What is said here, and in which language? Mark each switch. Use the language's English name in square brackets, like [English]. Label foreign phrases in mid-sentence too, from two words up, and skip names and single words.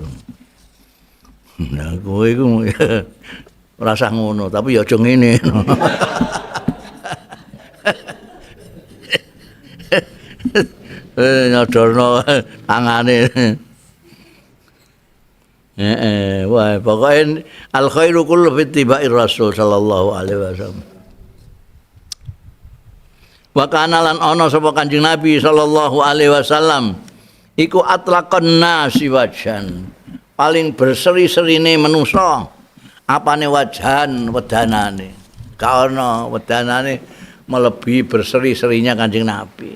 [Javanese] Nah kowe iku ora usah ngono, tapi ya aja ngene. Nyodorno tangane. Wah, pokoknya [Arabic] الخير كله في اتباع الرسول صلى الله عليه وسلم. [Javanese] Wa kana lan ana sapa Kanjeng Nabi [Arabic] صلى الله عليه وسلم [Javanese] iku [Arabic] أطلق الناس وجها. [Javanese] Paling berseri-serine manusa apane wajan wedanane. Gak ana wedanane melebihi berseri-serinya Kanjeng Nabi.